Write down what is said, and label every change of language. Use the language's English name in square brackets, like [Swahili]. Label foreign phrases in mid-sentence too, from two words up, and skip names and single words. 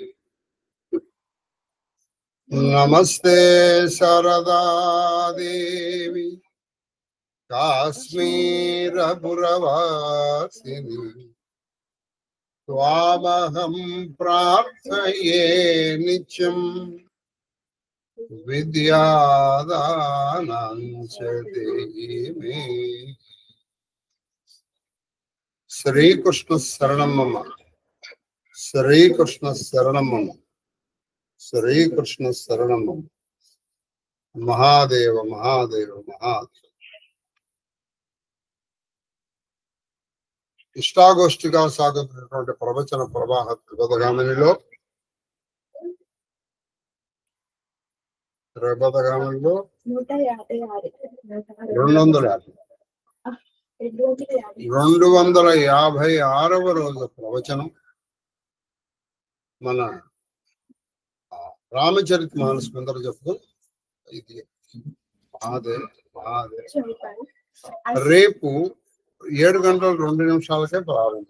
[Sanskrit] नमस्ते शारदा देवी काश्मीरपुरवासिनी त्वामहं प्रार्थये नित्यं विद्यादानं च देहि मे। श्री कृष्ण शरणं मम, श्री कृष्ण शरणं मम, श्री कृष्ण शरणं मम। महादेव महादेव महादेव। [Telugu] ఇష్టాగోష్ఠిగా సాగుతున్నటువంటి ప్రవచన ప్రవాహ త్రిపదగామినిలో 256వ రోజు ప్రవచనం మన రామచరిత మానస్ ముందర చెప్తూ ఇది రేపు 7:02 ప్రారంభం.